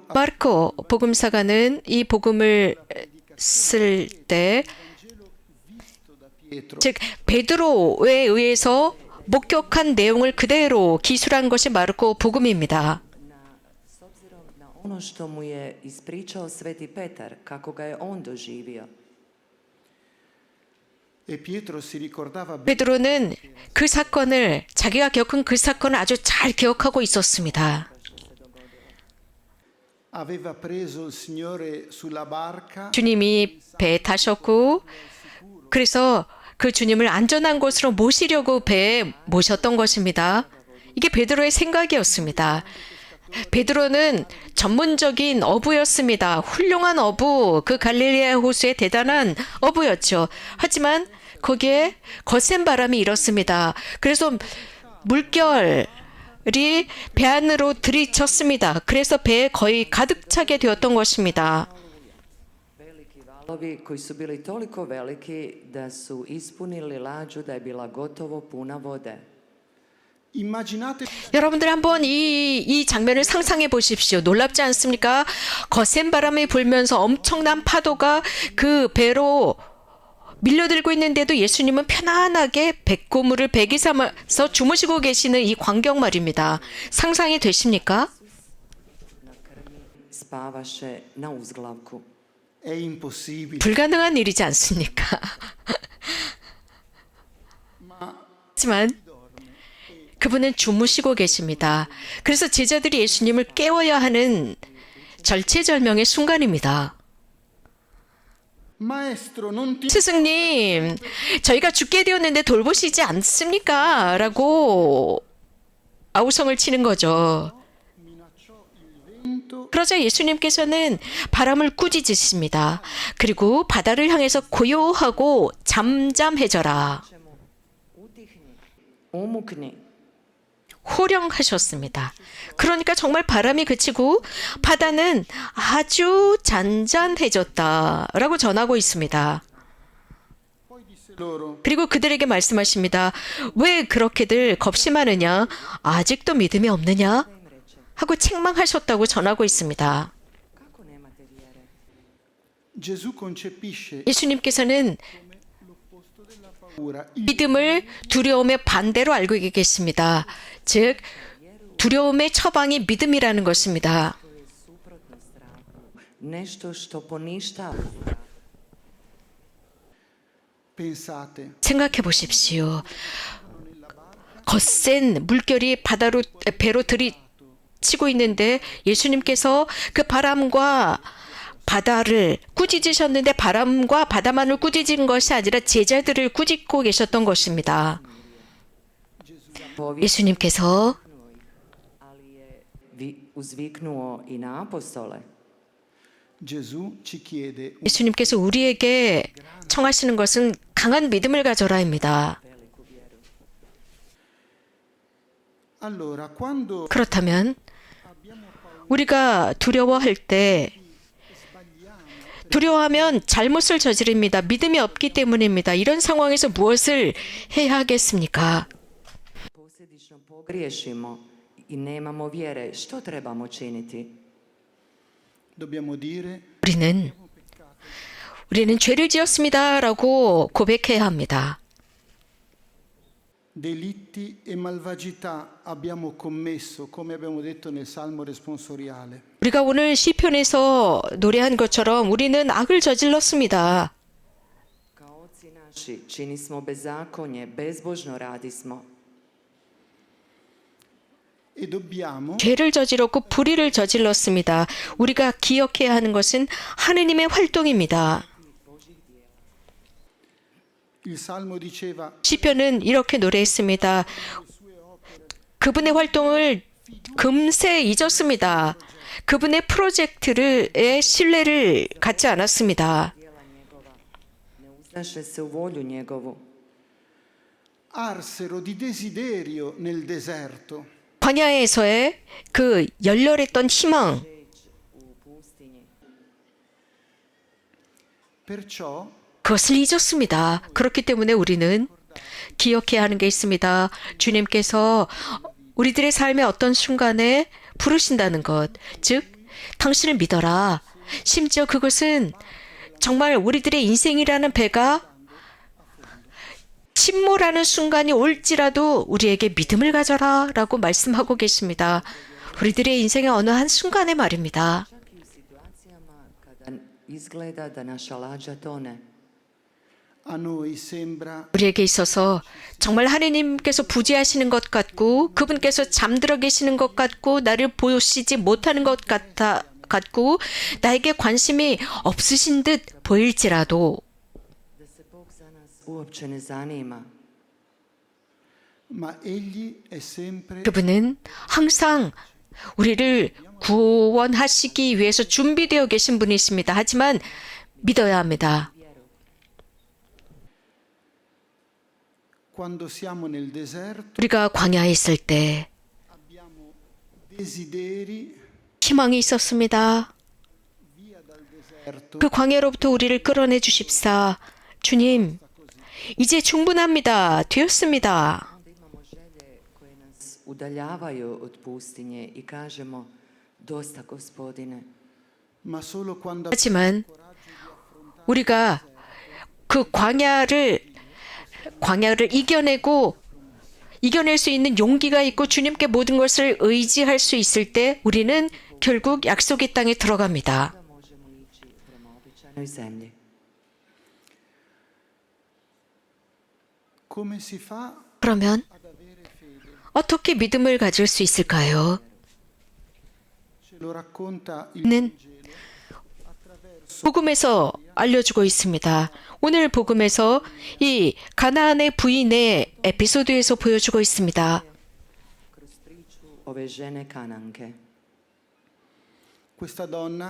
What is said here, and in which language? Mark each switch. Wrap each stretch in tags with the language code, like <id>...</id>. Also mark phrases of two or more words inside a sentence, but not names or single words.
<ko>마르코 복음사가는 이 복음을 쓸 때, Pietro 즉 베드로에 의해서 목격한 내용을 그대로 기술한 것이 마르코 복음입니다.</ko> <hr>S obzirom na ono što mu je ispričao Sveti Petar, kako ga je on doživio.</hr> <it>e Pietro si ricordava bene</it> <ko>베드로는 그 사건을, 자기가 겪은 그 사건을 아주 잘 기억하고 있었습니다.</ko> <it>aveva preso il Signore sulla barca</it> <ko>주님이 배에 타셨고, 그래서 그 주님을 안전한 곳으로 모시려고 배에 모셨던 것입니다. 이게 베드로의 생각이었습니다. 베드로는 전문적인 어부였습니다. 훌륭한 어부, 그 갈릴리아 호수의 대단한 어부였죠. 하지만 거기에 거센 바람이 일었습니다. 그래서 물결이 배 안으로 들이쳤습니다. 그래서 배에 거의 가득 차게 되었던 것입니다.</ko> <hr>Veliki valovi koji su bili toliko veliki da su ispunili lađu da je bila gotovo puna vode.</hr> <it>immaginate</it> <ko>여러분들 한번 이 장면을 상상해 보십시오. 놀랍지 않습니까? 거센 바람이 불면서 엄청난 파도가 그 배로 밀려들고 있는데도 예수님은 편안하게 백고무를 배기 삼아서 주무시고 계시는 이 광경 말입니다. 상상이 되십니까?</ko> <hr>Spavaše na uzglavku.</hr> <it>è impossibile</it> <ko>불가능한 일이지 않습니까? 하지만 그분은 주무시고 계십니다. 그래서 제자들이 예수님을 깨워야 하는 절체절명의 순간입니다.</ko> <it>Maestro non ti</it> <ko>스승님, 저희가 죽게 되었는데 돌보시지 않습니까? 라고 아우성을 치는 거죠.</ko> <it>vento</it> <ko>그러자 예수님께서는 바람을 꾸짖으십니다. 그리고 바다를 향해서 고요하고 잠잠해져라.</ko> <hr>Umukni.</hr> <ko>호령하셨습니다. 그러니까 정말 바람이 그치고 바다는 아주 잔잔해졌다라고 전하고 있습니다.</ko> <it>poi disse loro</it> <ko>그리고 그들에게 말씀하십니다. 왜 그렇게들 겁심하느냐? 아직도 믿음이 없느냐? 하고 책망하셨다고 전하고 있습니다.</ko> <hr>Kako nemate vjere?</hr> <it>Gesù concepisce</it> <ko>예수님께서는</ko> <it>paura</it> <ko>믿음을 두려움의 반대로 알고 계십니다. 즉 두려움의 처방이 믿음이라는 것입니다.</ko> <hr>To je suprotno strahu. Nešto što poništava.</hr> <it>pensate</it> <ko>생각해 보십시오. 거센 물결이 배로 들이치고 있는데 예수님께서 그 바람과 바다를 꾸짖으셨는데 바람과 바다만을 꾸짖은 것이 아니라 제자들을 꾸짖고 계셨던 것입니다. 예수님께서</ko> <hr>Ali je uzviknuo i na apostole.</hr> <it>Gesù ci chiede</it> <ko>예수님께서 우리에게 청하시는 것은 강한 믿음을 가져라입니다.</ko> <it>allora quando</it> <ko>그렇다면 우리가 두려워할 때 두려워하면 잘못을 저지릅니다. 믿음이 없기 때문입니다. 이런 상황에서 무엇을 해야 하겠습니까?</ko> <hr>Posljedično pogriješimo i nemamo vjere. Što trebamo činiti?</hr> <it>dobbiamo dire</it> <ko>우리는 죄를 지었습니다라고 고백해야 합니다.</ko> <it>delitti e malvagità abbiamo commesso, come abbiamo detto nel Salmo responsoriale.</it> <ko>우리가 오늘 시편에서 노래한 것처럼 우리는 악을 저질렀습니다.</ko> <hr>Kao oci naši činismo bezakonje, bezbožno radismo.</hr> <it>E dobbiamo</it> <ko>죄를 저질렀고 불의를 저질렀습니다. 우리가 기억해야 하는 것은 하느님의 활동입니다.</ko> <it>il Salmo diceva</it> <ko>시편은 이렇게 노래했습니다. 그분의 활동을 금세 잊었습니다. 그분의 프로젝트의 신뢰를 갖지 않았습니다.</ko> <hr>Djela njegova. Ne uzdaše se u volju njegovu.</hr> <it>arsero di desiderio nel deserto.</it> <ko>광야에서의 그 열렬했던 희망,</ko> <hr>U pustinji.</hr> <it>Perciò</it> <ko>그것을 잊었습니다. 그렇기 때문에 우리는 기억해야 하는 게 있습니다. 주님께서 우리들의 삶의 어떤 순간에 부르신다는 것, 즉 당신을 믿어라. 심지어 그것은 정말 우리들의 인생이라는 배가 침몰하는 순간이 올지라도 우리에게 믿음을 가져라 라고 말씀하고 계십니다. 우리들의 인생의 어느 한 순간의 말입니다.</ko> <hr>Čak i u situacijama kada izgleda da naša lađa tone.</hr> <it>A noi sembra</it> <ko>우리에게 있어서 정말 하느님께서 부재하시는 것 같고 그분께서 잠들어 계시는 것 같고 나를 보시지 못하는 것 같고 나에게 관심이 없으신 듯 보일지라도</ko> <hr>Da se Bog za nas uopće ne zanima.</hr> <it>ma egli è sempre</it> <ko>그분은 항상 우리를 구원하시기 위해서 준비되어 계신 분이십니다. 하지만 믿어야 합니다.</ko> <it>quando siamo nel deserto</it> <ko>우리가 광야에 있을 때</ko> <it>abbiamo desideri</it> <ko>희망이 있었습니다.</ko> <it>via dal deserto.</it> <ko>그 광야로부터 우리를 끌어내 주십사. 주님, 이제 충분합니다. 되었습니다.</ko> <hr>Onda imamo želje koje nas udaljavaju od pustinje i kažemo dosta gospodine.</hr> <it>Ma solo quando</it> <ko>하지만 우리가 그 광야를 이겨낼 수 있는 용기가 있고 주님께 모든 것을 의지할 수 있을 때 우리는 결국 약속의 땅에 들어갑니다.</ko> <hr>Da možemo ići prema obećanoj zemlji.</hr> <it>come si fa</it> <ko>그러면</ko> <it>ad avere fede?</it> <ko>어떻게 믿음을 가질 수 있을까요? Ce lo racconta il 는 복음에서 알려주고 있습니다. 오늘 복음에서 이 가나안의 부인의 에피소드에서 보여주고 있습니다.</ko> <hr>Kroz priču ove žene Kananke.</hr> <it>questa donna</it>